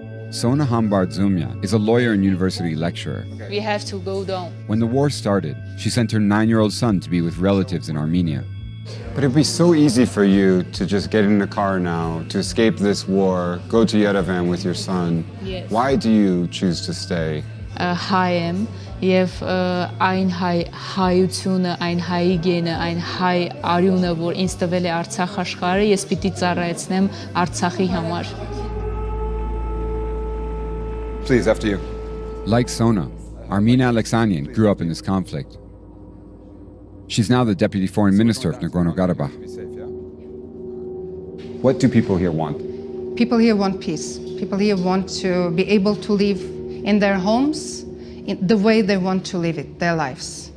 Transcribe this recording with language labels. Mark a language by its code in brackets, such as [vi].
[en] Sona Hambard-Zumya is a lawyer and university lecturer. We have to go down. When the war started, she sent her 9-year-old son to be with relatives in Armenia. But it'd be so easy for you to just get in the car now, to escape this war, go to Yerevan with your son. Yes. Why do you choose to stay? [hy] Հայ եմ եւ այն հայությունը, այն հայի գենը, այն հայ արյունը, որ ինձ տվել է Արցախ աշխարհը, ես պիտի ծառայեցնեմ Արցախի համար։ [en] Please, after you. Like Sona, Armina Alexanian grew up in this conflict. She's now the deputy foreign minister of Nagorno-Karabakh. What do people here want? People here want peace. People here want to be able to live in their homes in the way they want to live it, their lives.